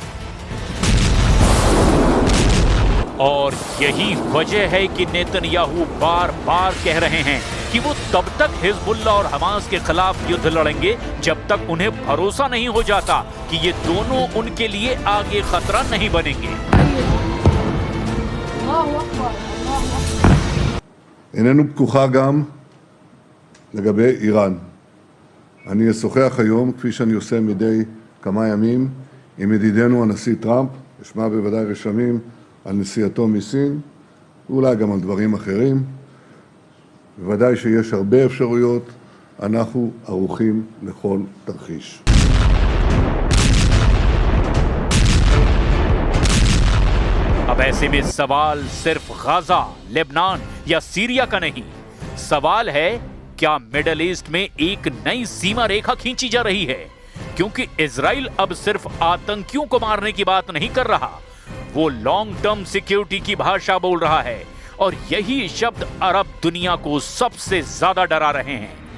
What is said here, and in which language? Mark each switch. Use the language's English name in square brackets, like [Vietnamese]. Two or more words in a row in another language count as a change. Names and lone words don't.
[Hindi] और यही वजह है कि नेतन्याहू बार बार कह रहे हैं कि वो तब तक हिजबुल्लाह और हमास के खिलाफ युद्ध लड़ेंगे जब तक उन्हें भरोसा नहीं हो जाता कि ये दोनों उनके लिए आगे खतरा नहीं बनेंगे। [Hebrew] איננו פתוחה גם לגבי איראן. אני אשוחח היום, כפי שאני עושה מדי כמה ימים, עם ידידנו הנשיא טראמפ, אשמע בוודאי רשמים על נסיעתו מסין, ואולי גם על דברים אחרים. בוודאי שיש הרבה אפשרויות, אנחנו ערוכים לכל תרחיש. [Hindi] अब ऐसे में सवाल सिर्फ गाजा, लेबनान या सीरिया का नहीं, सवाल है क्या मिडल ईस्ट में एक नई सीमा रेखा खींची जा रही है? क्योंकि इजराइल अब सिर्फ आतंकियों को मारने की बात नहीं कर रहा, वो [English] long term security [Hindi] की भाषा बोल रहा है, और यही शब्द अरब दुनिया को सबसे ज्यादा डरा रहे हैं।